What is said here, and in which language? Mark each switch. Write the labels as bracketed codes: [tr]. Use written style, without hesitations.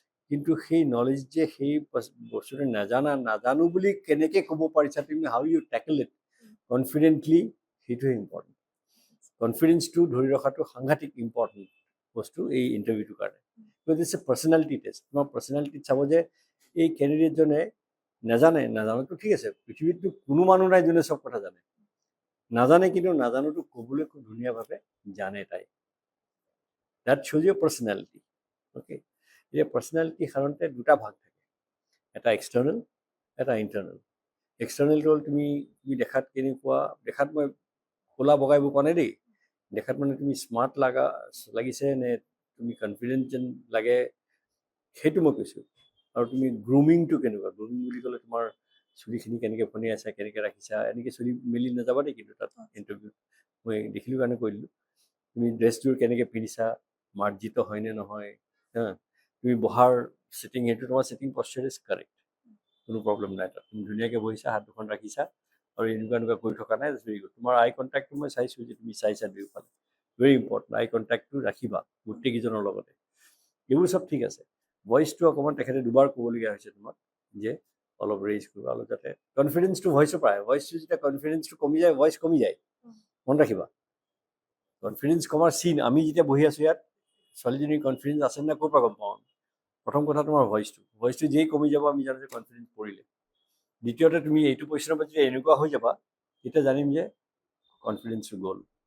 [as] কিন্তু সেই নলেজ যে সেই বস্তুটো নাজানো বুলি কেনেকৈ ক'ব পাৰিছা তুমি, [en] how you tackle it confidently, [as] সেইটোৱে ইম্পৰ্টেণ্ট। কনফিডেঞ্চটো ধৰি ৰখাটো সাংঘাতিক ইম্পৰ্টেণ্ট বস্তু এই ইণ্টাৰভিউটোৰ কাৰণে। [en] Because it's a personality test. [as] তোমাৰ পাৰ্চনেলিটিত চাব যে এই কেণ্ডিডেটজনে নাজানোতো ঠিক আছে, পৃথিৱীততো কোনো মানুহ নাই যোনে চব কথা জানে। নাজানে কিন্তু নাজানোতো ক'বলৈ খুব ধুনীয়াভাৱে জানে তাই। [en] That শ্ব'জ your personality. [as] অ'কে, এতিয়া পাৰ্চনেলিটি সাধাৰণতে দুটা ভাগ থাকে, এটা এক্সটাৰ্নেল, এটা ইণ্টাৰনেল। এক্সটাৰ্নেলটো হ'ল তুমি দেখাত কেনেকুৱা, দেখাত মই ক'লা বগা এইবোৰ কোৱা নাই দেই। দেখাত মানে তুমি স্মাৰ্ট লাগিছে নে তুমি কনফিডেণ্ট যেন লাগে, সেইটো মই কৈছোঁ। আৰু তুমি গ্ৰুমিংটো কেনেকুৱা, গ্ৰুমিং বুলি ক'লে তোমাৰ চুলিখিনি কেনেকৈ ফণি আছে, কেনেকৈ ৰাখিছা, এনেকৈ চুলি মেলি নাযাবা দেই। কিন্তু তাত ইণ্টাৰভিউত মই দেখিলোঁ কাৰণে কৈ দিলোঁ। তুমি ড্ৰেছযোৰ কেনেকৈ পিন্ধিছা, মাৰ্জিত হয়নে নহয়, তুমি বহাৰ ছিটিং, সেইটো তোমাৰ ছিটিং [en] posture is correct, [as] কোনো প্ৰব্লেম নাই তাত। তুমি ধুনীয়াকৈ বহিছা, হাত দুখন ৰাখিছা, আৰু এনেকুৱা কৰি থকা নাই, [en] Very good. [as] তোমাৰ আই কণ্টেক্টটো মই চাইছোঁ যে তুমি চাইছা দুয়োফালে, [en] Very important. [as] আই কণ্টেক্টটো ৰাখিবা গোটেইকেইজনৰ লগতে, এইবোৰ চব ঠিক আছে। ভইচটো অকণমান তেখেতে দুবাৰ ক'বলগীয়া হৈছে তোমাক যে অলপ ৰেইজ কৰিবা, অলপ যাতে কনফিডেন্সটো ভইচৰ পৰা আহে। ভইচটো যেতিয়া কনফিডেন্সটো কমি যায়, ভইচ কমি যায়। মনত ৰাখিবা, কনফিডেন্স কমাৰ চিন, আমি যেতিয়া বহি আছোঁ ইয়াত, ছোৱালীজনীৰ কনফিডেন্স আছে নে ক'ৰ পৰা গম পাওঁ? প্ৰথম কথা তোমাৰ ভইচটো যেই কমি যাব আমি জানো যে কনফিডেন্স পৰিলে। দ্বিতীয়তে তুমি এইটো পজিশ্যনৰ পৰা যেতিয়া এনেকুৱা হৈ যাবা, তেতিয়া জানিম যে কনফিডেন্সটো গ'ল।